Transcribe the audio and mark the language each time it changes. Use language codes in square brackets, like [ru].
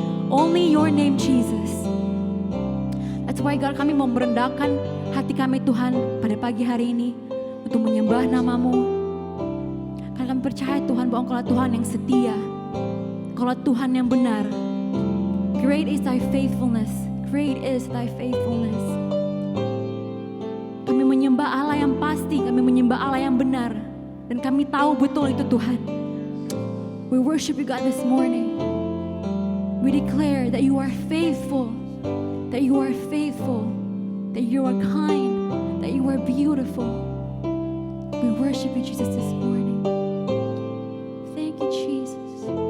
[en] Only your name Jesus. That's why God, [id] kami mau merendahkan hati kami Tuhan pada pagi hari ini untuk menyembah nama-Mu. Karena kami percaya Tuhan bahwa Engkau Tuhan yang setia, Engkau Tuhan yang benar. [en] Great is thy faithfulness, great is thy faithfulness. [id] Kami menyembah Allah yang pasti, kami menyembah Allah yang benar. Dan kami tahu betul itu Tuhan. [en] We worship you God this morning. We declare that you are faithful, that you are faithful, that you are kind, that you are beautiful. We worship you Jesus this morning. Thank you Jesus.